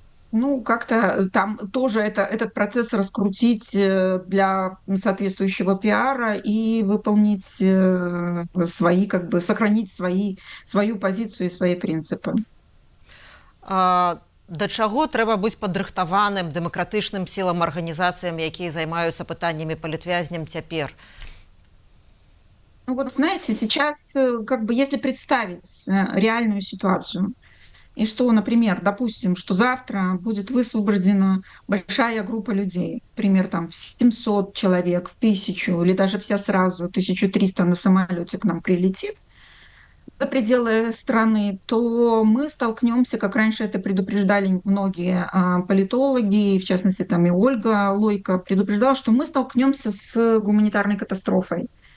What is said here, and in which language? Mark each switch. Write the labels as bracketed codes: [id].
[ru] Ну, как-то там тоже этот процесс раскрутить для соответствующего пиара и выполнить свои, как бы сохранить свою позицию и свои принципы. [be] Да чаго трэба быць падрыхтаваным дэмакратычным сілам арганізацыям, якія займаюцца пытаннямі палітвязням цяпер? [ru] Ну вот знаете, сейчас как бы если представить реальную ситуацию, и что, например, допустим, что завтра будет высвобождена большая группа людей, например, там в 700 человек, в 1000 или даже вся сразу, 1300 на самолете к нам прилетит за пределы страны, то мы столкнемся, как раньше это предупреждали многие политологи, и в частности там и Ольга Лойко предупреждала, что мы столкнемся с гуманитарной катастрофой.